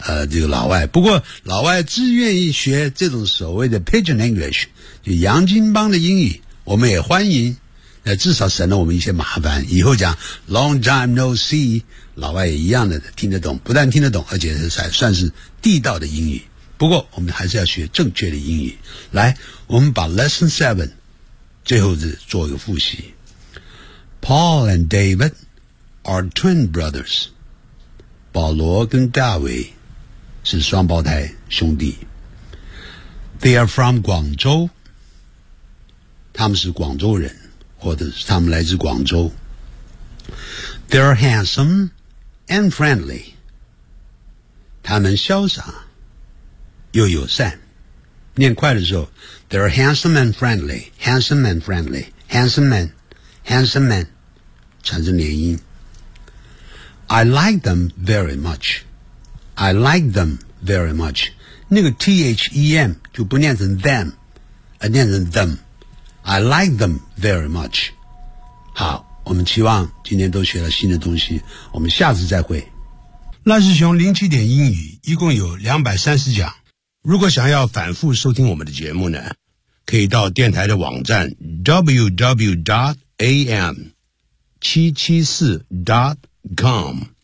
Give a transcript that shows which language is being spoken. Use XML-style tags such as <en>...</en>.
<zh>这个老外不过老外自愿意学这种所谓的 Pigeon English 就洋金帮的英语我们也欢迎那至少省了我们一些麻烦以后讲 Long time no see 老外也一样的听得懂不但听得懂而且还算是地道的英语不过我们还是要学正确的英语来我们把 Lesson 7最后是做一个复习 Paul and David are twin brothers 保罗跟大卫是双胞胎兄弟。 They are from 广州，他们是广州人，或者是他们来自广州。</zh> <en>They're handsome and friendly，他们潇洒又友善。念快的时候，They're handsome and friendly， handsome and friendly， handsome man， handsome man，产生连音。 I like them very much， I like them very much， 那个 them 就不念成 them， 而念成 them。 I like them very much。</en> <zh>好，我们期望今天都学了新的东西，我们下次再会。赖世雄07点英语一共有230讲。如果想要反复收听我们的节目呢，可以到电台的网站 www.am774.com。</zh>